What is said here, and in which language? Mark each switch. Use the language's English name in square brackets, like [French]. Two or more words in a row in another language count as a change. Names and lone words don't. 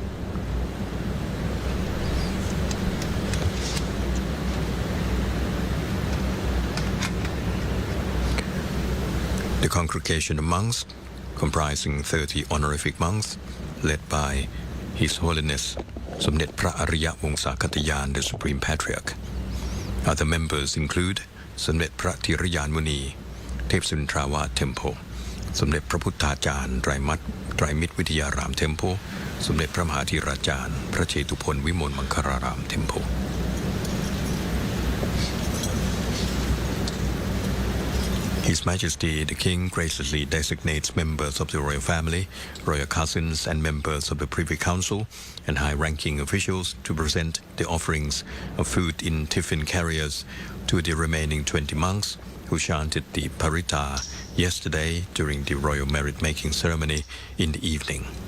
[English] The congregation of monks, comprising 30 honorific monks, led by His Holiness Somdet Phra Ariya Wongsakatayan, the Supreme Patriarch. Other members include Somdet Phra Thirayan Muni, Tepsuntrawa Temple, Somdet Phra Putthajan Drimit Vityaram Temple, Somdet Phra Mahathirajan Phra Chetupon Vimol Mankararam Temple. His Majesty the King graciously designates members of the royal family, royal cousins, and members of the Privy Council and high-ranking officials to present the offerings of food in tiffin carriers to the remaining 20 monks who chanted the Paritta yesterday during the royal merit-making ceremony in the evening.